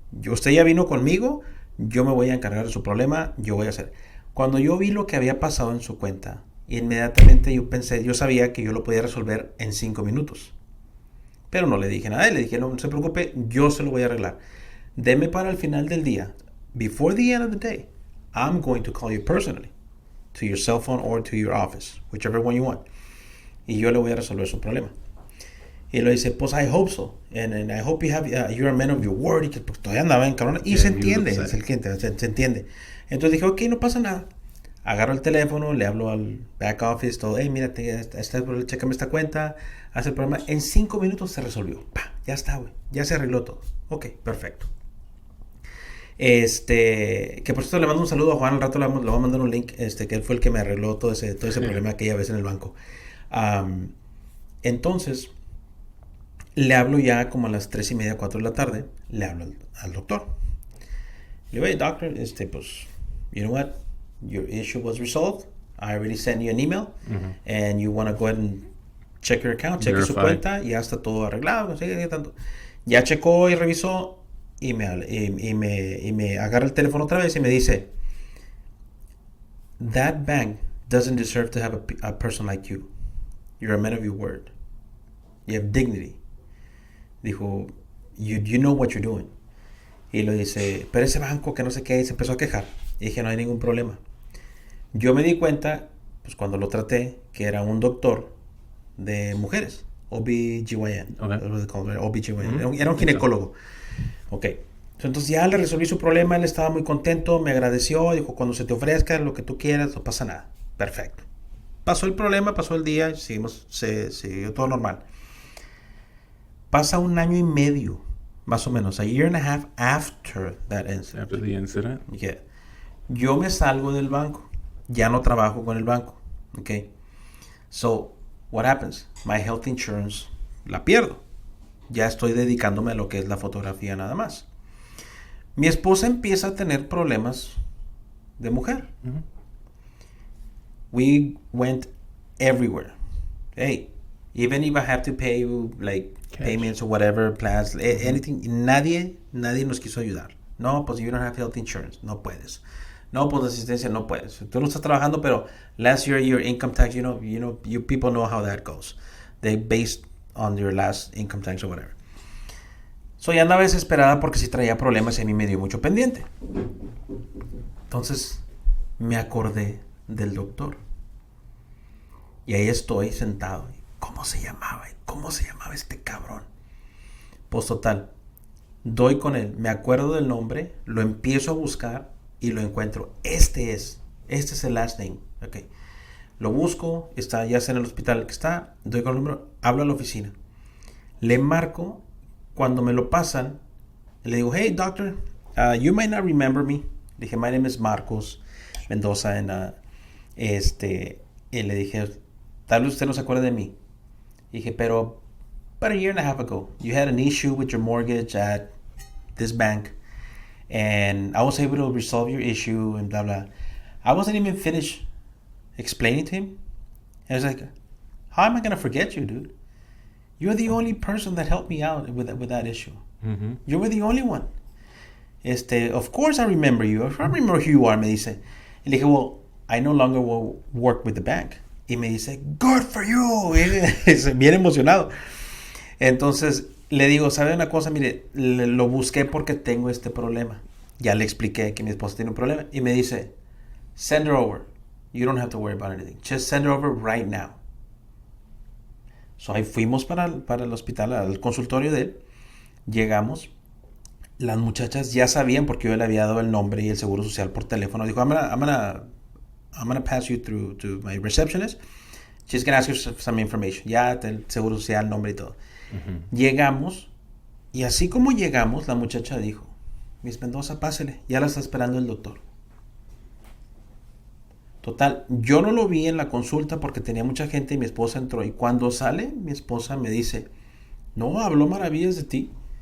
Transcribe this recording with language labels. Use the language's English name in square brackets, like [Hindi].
[Spanish] Usted ya vino conmigo, yo me voy a encargar de su problema, yo voy a hacer. Cuando yo vi lo que había pasado en su cuenta, inmediatamente yo sabía que yo lo podía resolver en 5 minutos. Pero no le dije nada, le dije, no se preocupe, yo se lo voy a arreglar. Deme para el final del día. [English] Before the end of the day, I'm going to call you personally, to your cell phone or to your office, whichever one you want. [Spanish] Y yo le voy a resolver su problema. Y lo dice, pues [English] I hope so. And I hope you're a man of your word. [Spanish] Y que pues, todavía andaba en cabrón. Y se entiende, es el cliente, se entiende. Entonces dije, ok, no pasa nada. Agarro el teléfono, le hablo al back office, todo, hey, mira, chécame esta cuenta, hace el problema. En 5 minutos se resolvió. Ya está, güey. Ya se arregló todo. Ok, perfecto. Que por cierto le mando un saludo a Juan, al rato le voy a mandar un link, que él fue el que me arregló todo ese problema aquella vez en el banco. Entonces, le hablo ya como a las 3:30, 4 de la tarde, le hablo al doctor. Le digo, hey, doctor, pues, [English] you know what? Your issue was resolved. I already sent you an email, and you want to go ahead and check your account, [Spanish] cheque su cuenta, y ya está todo arreglado, no sé qué tanto. Ya checó y revisó, y me agarra el teléfono otra vez y me dice, [English] that bank doesn't deserve to have a person like you. You're a man of your word. You have dignity. [Spanish] Dijo, [English] you know what you're doing. [Spanish] Y lo dice, pero ese banco que no sé qué, y se empezó a quejar. Y dije, no hay ningún problema. Yo me di cuenta, pues cuando lo traté, que era un doctor de mujeres, OBGYN. OBGYN. Era un ginecólogo. Ok. Entonces ya le resolví su problema, él estaba muy contento, me agradeció, dijo, cuando se te ofrezca lo que tú quieras, no pasa nada. Perfecto. Pasó el problema, pasó el día, se siguió todo normal. Pasa 1 año y medio, más o menos, [English] a year and a half after that incident. After the incident? Yeah. [Spanish] Yo me salgo del banco, ya no trabajo con el banco, okay? [English] So, what happens? My health insurance [Spanish] la pierdo. Ya estoy dedicándome a lo que es la fotografía nada más. Mi esposa empieza a tener problemas de mujer. [English] We went everywhere. Hey, even if I have to pay you like cash, payments or whatever, plans, anything, [Spanish] nadie nos quiso ayudar. No, pues [English] you don't have health insurance, [Spanish] no puedes. No, pues asistencia, no puedes. Tú no estás trabajando, pero [English] last year your income tax, you people know how that goes. They based on your last income tax or whatever. [Spanish] So ya andaba desesperada porque sí traía problemas y a mí me dio mucho pendiente. Entonces me acordé del doctor. Y ahí estoy sentado. ¿Cómo se llamaba? ¿Cómo se llamaba este cabrón? Pues total, doy con él, me acuerdo del nombre, lo empiezo a buscar y lo encuentro. Este es el last name. Okay. Lo busco, está ya sea en el hospital que está, doy con el número, hablo a la oficina. Le marco, cuando me lo pasan, le digo, [English] hey doctor, you might not remember me. [Spanish] Le dije, [English] my name is Marcos Mendoza. [Spanish] Y le dije, tal vez usted no se acuerda de mí. Dije, pero [English] about a year and a half ago, you had an issue with your mortgage at this bank, and I was able to resolve your issue, and blah, blah. I wasn't even finished explaining to him. And I was like, how am I going to forget you, dude? You're the only person that helped me out with that issue. Mm-hmm. You were the only one. Of course I remember you. I remember who you are, [Spanish] me dice. Y le dije, [English] well, I no longer will work with the bank. [Spanish] Y me dice, [English] good for you. [Spanish] Bien emocionado. Entonces, le digo, ¿sabe una cosa? Mire, lo busqué porque tengo este problema. Ya le expliqué que mi esposa tiene un problema. Y me dice, [English] send her over. You don't have to worry about anything. Just send her over right now. [Spanish] So ahí fuimos para el hospital, al consultorio de él. Llegamos. Las muchachas ya sabían porque yo le había dado el nombre y el seguro social por teléfono. Dijo, [English] I'm gonna pass you through to my receptionist. She's gonna ask you some information. [Spanish] Ya el seguro social, nombre y todo. Uh-huh. Llegamos. Y así como llegamos, la muchacha dijo, Miss Mendoza, pásele. Ya la está esperando el doctor. Total, yo no lo vi en la consulta porque tenía mucha gente y mi esposa entró. Y cuando sale, mi esposa me dice, no, habló maravillas de ti.